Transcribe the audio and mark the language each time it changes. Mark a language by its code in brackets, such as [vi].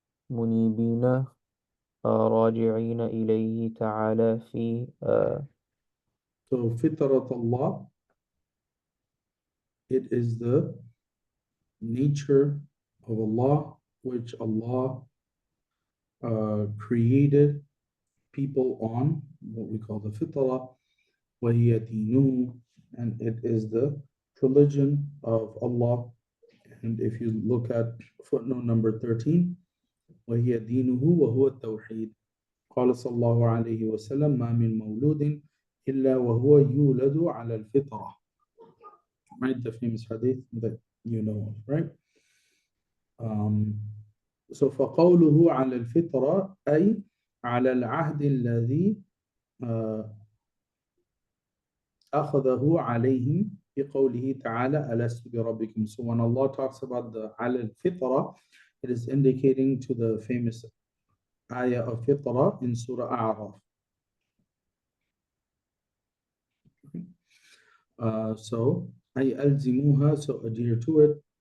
[ar] منيبين راجعين إليه تعالى في [en] So فطرة Allah, it is the nature of Allah, which Allah created people on, what we call the fitrah, [ar] وهي دينه, [en] and it is the religion of Allah, And if you look at footnote number 13, [ar] وهي دينه وهو التوحيد. قال صلى الله عليه وسلم ما من مولود إلا وهو يولد على الفطرة. [en] Right, the famous hadith that you know of, right? [ar] So فقوله على الفطرة أي على العهد الذي أخذه عليهم بقوله تعالى ألست بربكم. [en] So when Allah talks about the على الفطرة, it is indicating to the famous ayah of fitra in Surah A'raf. So [ar] أي ألزموها, [en] so adhere to it.